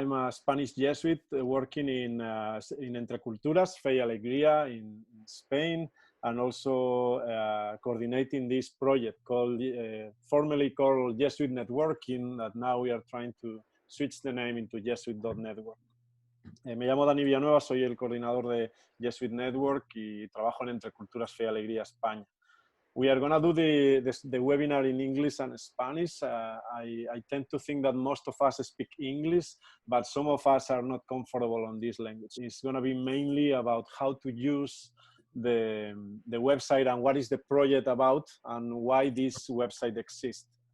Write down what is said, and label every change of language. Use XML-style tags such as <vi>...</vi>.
<en>I'm a Spanish Jesuit working in Entre Culturas, Fe y Alegría in Spain, and also coordinating this project called, formerly called Jesuit.Network, that now we are trying to switch the name into Jesuit.Network.</en> <es>Me llamo Dani Villanueva, soy el coordinador de Jesuit.Network y trabajo en Entre Culturas, Fe y Alegría, España.</es> <en>We are going to do the webinar in English and Spanish. I tend to think that most of us speak English, but some of us are not comfortable on this language. It's going to be mainly about how to use the website and what is the project about and why this website exists.</en>